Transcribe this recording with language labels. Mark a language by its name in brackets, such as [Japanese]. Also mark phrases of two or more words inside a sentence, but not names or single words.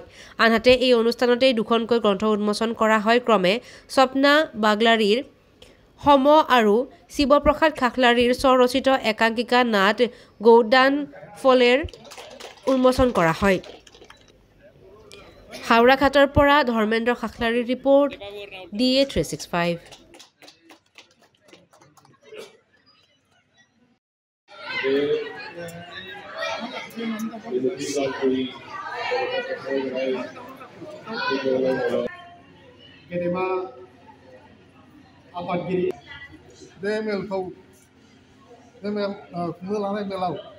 [Assamese] আনহাতে এই অনুষ্ঠানতেই দুখনকৈ গ্ৰন্থ উন্মোচন কৰা হয়। ক্ৰমে স্বপ্না বাগলাৰীৰ সম আৰু শিৱপ্ৰসাদ খাখলাৰীৰ স্বৰচিত একাংকিকা নাট গৌদান ফলেৰ উন্মোচন কৰা হয়। হাওড়াঘাটৰ পৰা ধৰ্মেন্দ্ৰ খাখলাৰীৰ ৰিপৰ্ট, DA 365। [Bodo] गेदेमा आफादगिरि बे मेलखौ खुंनो लानाय मेलाव